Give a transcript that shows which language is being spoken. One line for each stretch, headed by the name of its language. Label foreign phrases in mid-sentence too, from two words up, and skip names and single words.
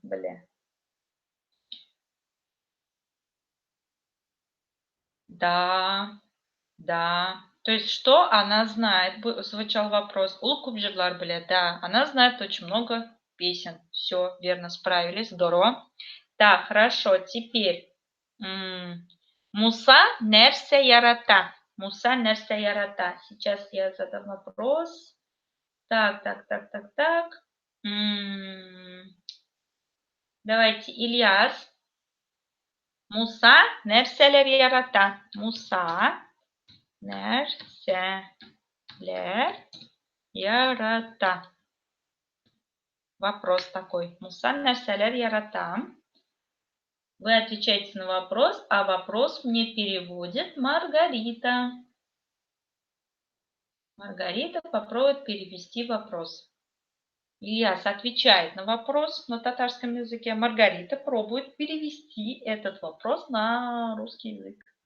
Russian: Бля. Да, да. То есть, что она знает? Звучал вопрос.
Tatar: Ул кубжирлар, бля, да.
Russian: Она знает очень много песен. Все, верно, справились. Здорово. Так, хорошо. Теперь.
Tatar: Муса нерсе ярата. Муса нерсе ярата.
Russian: Сейчас я задам вопрос. Так. Давайте, Ильяс.
Tatar: Муса нерселер ярата. Муса нерселер ярата.
Russian: Вопрос такой.
Tatar: Муса нерселер ярата.
Russian: Вы отвечаете на вопрос, а вопрос мне переводит Маргарита. Маргарита попробует перевести вопрос. Ильяс отвечает на вопрос на татарском языке. Маргарита пробует перевести этот вопрос на русский язык.